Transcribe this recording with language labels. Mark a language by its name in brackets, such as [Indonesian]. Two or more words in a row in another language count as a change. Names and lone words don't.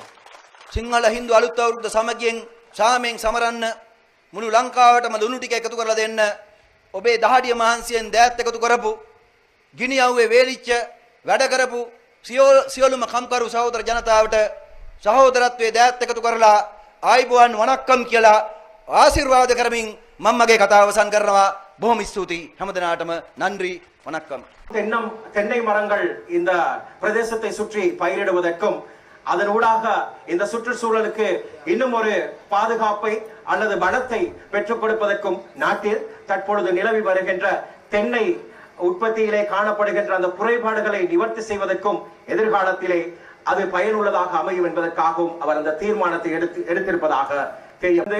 [Sinhala] සිංහල හින්දු අලුත් අවුරුද්ද සමගියෙන් සාමයෙන් සමරන්න මුළු ලංකාවටම ලුණු ටික එකතු කරලා දෙන්න ඔබේ දහඩිය මහන්සියෙන් දෑත් එකතු කරපු ගිනි අවුවේ වේලිච්ච වැඩ කරපු සියලුම කම්කරු සහෝදර ජනතාවට සහෝදරත්වයේ දෑත් එකතු කරලා ආයිබෝවන් වණක්කම් කියලා ආශිර්වාද කරමින් මම මගේ කතාව අවසන් කරනවා. බොහොම ස්තුතියි හැමදෙනාටම [Tamil] நன்றி வணக்கம். தென்னை மரங்கள் இந்த பிரதேசத்தை சுற்றி பயிரிடுவதற்கும் அதன் ஊடாக இந்த சுற்றுச்சூழலுக்கு இன்னும் ஒரு பாதுகாப்பை அல்லது பலத்தை பெற்றுக் கொடுப்பதற்கும் நாட்டில் தற்பொழுது நிலவி வருகின்ற தென்னை உற்பத்தியிலே காணப்படுகின்ற அந்த குறைபாடுகளை நிவர்த்தி செய்வதற்கும் எதிர்காலத்திலே அது பயனுள்ளதாக அமையும் என்பதற்காகவும் அவர் அந்த தீர்மானத்தை எடுத்திருப்பதாக தெரிகிறது.